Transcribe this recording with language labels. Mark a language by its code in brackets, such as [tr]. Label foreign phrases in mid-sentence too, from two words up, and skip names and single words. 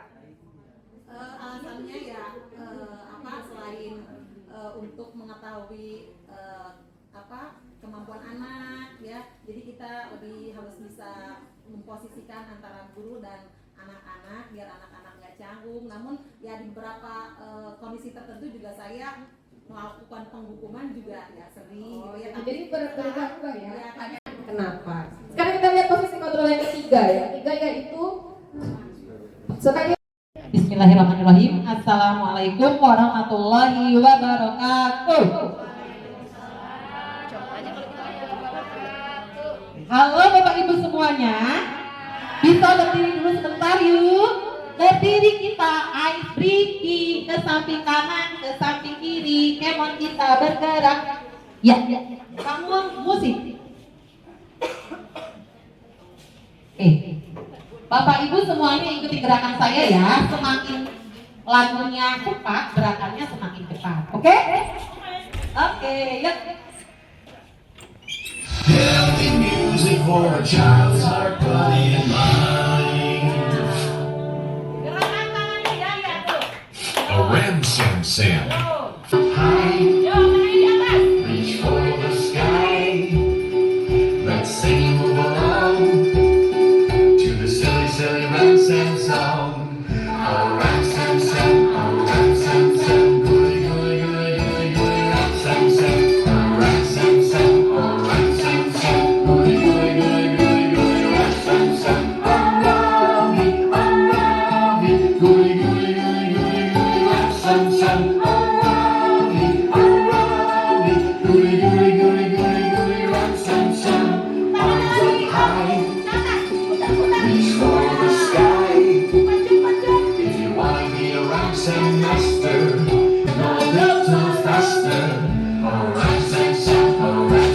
[id] Alasannya ya selain untuk mengetahui kemampuan anak ya, jadi kita lebih harus bisa memposisikan antara guru dan anak-anak biar anak-anak nggak canggung. Namun ya di beberapa kondisi tertentu juga saya melakukan penghukuman juga ya sering gitu ya. Jadi berubah ya. Kenapa? Sekarang kita lihat posisi kontrol yang ketiga ya. Ketiga yaitu sekali. [ar] بسم الله الرحمن الرحيم. السلام عليكم ورحمة الله وبركاته. [id] Halo Bapak Ibu semuanya. Bisa berdiri dulu sebentar yuk. Berdiri kita [en] ice breaking [id] ke samping kanan, ke samping kiri. Kemon kita bergerak. Ya, kamu musik. Bapak Ibu semuanya ikuti gerakan saya ya. Semakin lagunya cepat, gerakannya semakin cepat. Oke? Oke, yuk. [en] Healthy music for a child's heart, body and mind. [id] Gerakan tangannya ya tuh. A ram sam sam. [en] High, reach for the sky. Let's sing along to the silly, silly ram sam song. A ram sam sam, a ram sam sam. Gooey, gooey, gooey, gooey, gooey, ram sam sam. A ram sam sam, a ram sam sam. Gooey, gooey, gooey, gooey, gooey, ram sam sam. Around me, gooey, gooey, gooey, gooey, gooey, ram sam sam. Around me, gooey, gooey, gooey, gooey, gooey, ram sam sam. Arms up high, reach for the sky. If you wanna be a ram sam master, go a little faster. A ram sam sam, a